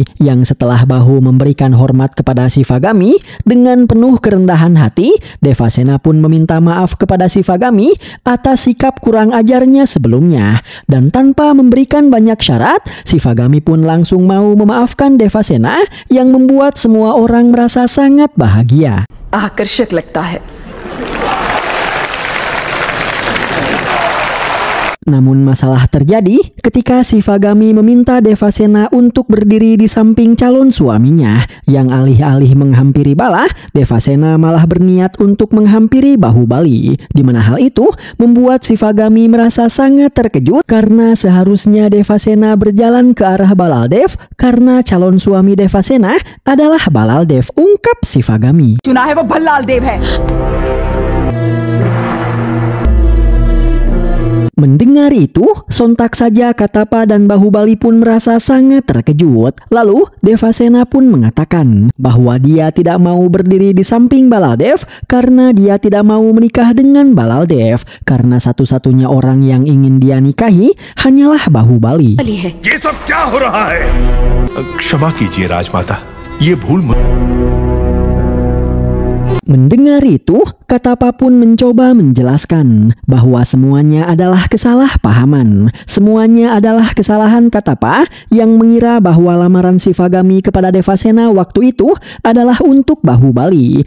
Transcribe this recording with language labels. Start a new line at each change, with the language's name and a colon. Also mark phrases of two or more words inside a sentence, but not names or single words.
Indonesian: yang setelah Bahu memberikan hormat kepada Shivagami dengan penuh kerendahan hati, Devasena pun meminta maaf kepada Shivagami atas sikap kurang ajarnya sebelumnya, dan tanpa memberikan banyak syarat, Shivagami pun langsung mau memaafkan Devasena yang membuat semua orang merasa sangat bahagia.
Hindi: आकर्षक लगता है।
Indonesian: Namun masalah terjadi ketika Shivagami meminta Devasena untuk berdiri di samping calon suaminya, yang alih-alih menghampiri Bala, Devasena malah berniat untuk menghampiri Bahubali, di mana hal itu membuat Shivagami merasa sangat terkejut karena seharusnya Devasena berjalan ke arah Balaldev karena calon suami Devasena adalah Balaldev, ungkap Shivagami.
Hindi: चुना है वो भल्लाल देव है।
Indonesian: Mendengar itu, sontak saja Katapa dan Bahubali pun merasa sangat terkejut. Lalu, Devasena pun mengatakan bahwa dia tidak mau berdiri di samping Balaldev karena dia tidak mau menikah dengan Balaldev, karena satu-satunya orang yang ingin dia nikahi hanyalah Bahubali.
Hindi: ये सब क्या हो रहा है? क्षमा कीजिए राजमाता, ये भूल
Indonesian: Mendengar itu, Katapa pun mencoba menjelaskan bahwa semuanya adalah kesalahpahaman. Semuanya adalah kesalahan Katapa yang mengira bahwa lamaran Shivagami kepada Devasena waktu itu adalah untuk Bahubali.